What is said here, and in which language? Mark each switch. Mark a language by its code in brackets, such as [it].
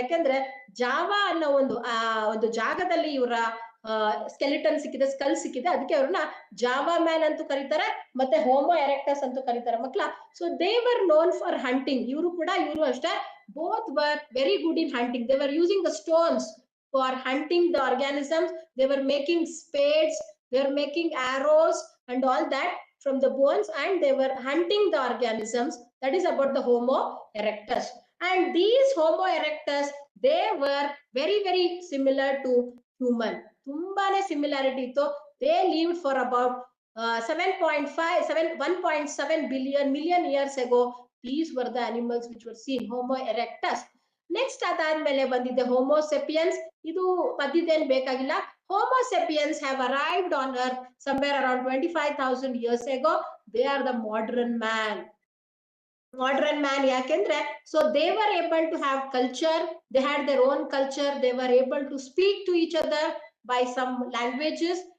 [kn] ಯಾಕೆಂದ್ರೆ ಜಾವಾ ಅನ್ನೋ ಒಂದು ಜಾಗದಲ್ಲಿ ಇವರ ಸ್ಕೆಲಿಟನ್ ಸಿಕ್ಕಿದೆ, ಸ್ಕಲ್ ಸಿಕ್ಕಿದೆ, ಅದಕ್ಕೆ ಅವ್ರನ್ನ ಜಾವಾ ಮ್ಯಾನ್ ಅಂತೂ ಕರೀತಾರೆ, ಮತ್ತೆ ಹೋಮೋ ಎರೆಕ್ಟಸ್ ಅಂತೂ ಕರೀತಾರೆ ಮಕ್ಳ. [en] So they were known for hunting. [kn] ಇವರು ಅಷ್ಟೇ, [en] Both were very good in hunting. They were using the stones for hunting the organisms. They were making spades, they were making arrows and all that from the bones, and they were hunting the organisms. That is about the Homo erectus. And these Homo erectus, they were very very similar to human. [kn] Tumbane similarity ittu. [en] They lived for about 1.7 million years ago. These were the animals which were seen, Homo erectus. [kn] Next ಅದಾದ್ಮೇಲೆ ಬಂದಿದ್ದೆ homo sapiens. ಇದು ಮಧ್ಯದೇನ್ ಬೇಕಾಗಿಲ್ಲ. [en] Homo sapiens have arrived on earth somewhere around 25,000 years ago. They are the modern man. Modern man [kn] ಯಾಕೆಂದ್ರೆ [en] so they were able to have culture, they had their own culture, they were able to speak to each other by some languages.